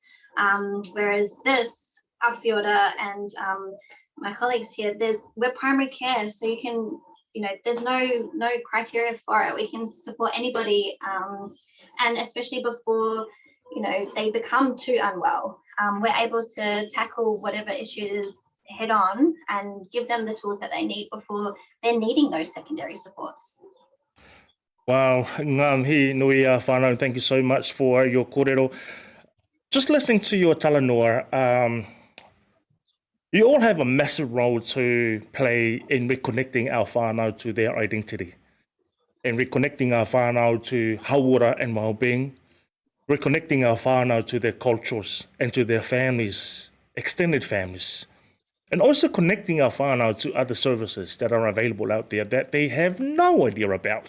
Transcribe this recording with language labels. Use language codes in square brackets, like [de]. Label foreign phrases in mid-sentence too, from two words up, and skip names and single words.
[en] Whereas this, Awhiora and my colleagues here, we're primary care, so you can, there's no criteria for it. We can support anybody, and especially before, they become too unwell. We're able to tackle whatever issue it is head on and give them the tools that they need before they're needing those secondary supports. [mi] Wow, ngāhi nui whānau, [en] thank you so much for your kōrero. Just listening to your Talanoa, you all have a massive role to play in reconnecting our whānau to their identity, and reconnecting our whānau to hauora and well-being, reconnecting our whānau to their cultures and to their families, extended families, and also connecting our whānau to other services that are available out there that they have no idea about.